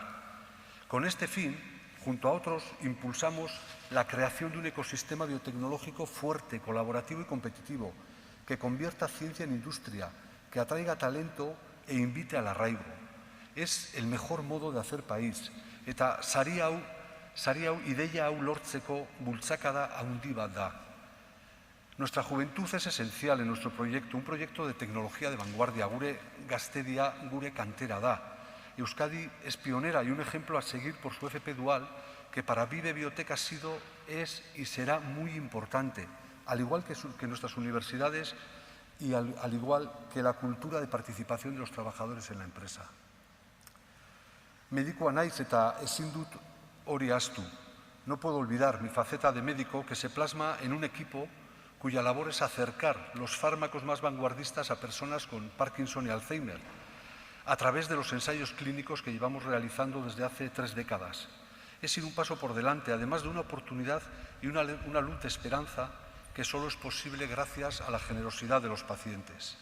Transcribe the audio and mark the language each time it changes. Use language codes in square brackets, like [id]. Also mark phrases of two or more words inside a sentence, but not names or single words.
[es] Con este fin, junto a otros, impulsamos la creación de un ecosistema biotecnológico fuerte, colaborativo y competitivo, que convierta ciencia en industria, que atraiga talento e invite al arraigo. Es el mejor modo de hacer país. [eu] Eta sari hau ideia hau lortzeko bultzakada handi bat da. [es] Nuestra juventud es esencial en nuestro proyecto, un proyecto de tecnología de vanguardia, [eu] gure gaztedia, gure kantera da. [es] Euskadi es pionera y un ejemplo a seguir por su FP dual, que para Vive Biotech ha sido, es y será muy importante, al igual que nuestras universidades y al igual que la cultura de participación de los trabajadores en la empresa. [eu] Medikua naiz eta ezin dut hori ahaztu. [es] No puedo olvidar mi faceta de médico que se plasma en un equipo cuya labor es acercar los fármacos más vanguardistas a personas con Parkinson y Alzheimer, a través de los ensayos clínicos que llevamos realizando desde hace 3 décadas. Es ir un paso por delante, además de una oportunidad y una luz de esperanza que solo es posible gracias a la generosidad de los pacientes.